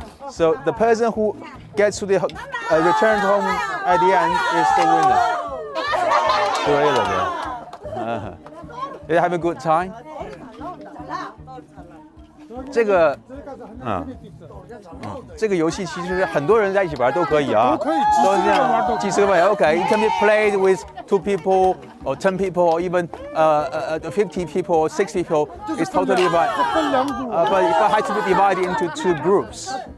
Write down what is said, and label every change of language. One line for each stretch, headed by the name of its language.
English: So the person who gets to the return home at the end is the winner. You have a good time?
Chinese: 这个游戏其实很多人在一起玩都可以啊，都是这样，几十个朋友 OK.
English: It can be played with 2 people or 10 people or even 50 people or 60 people. It's totally fine. But it has to be divided into 2 groups.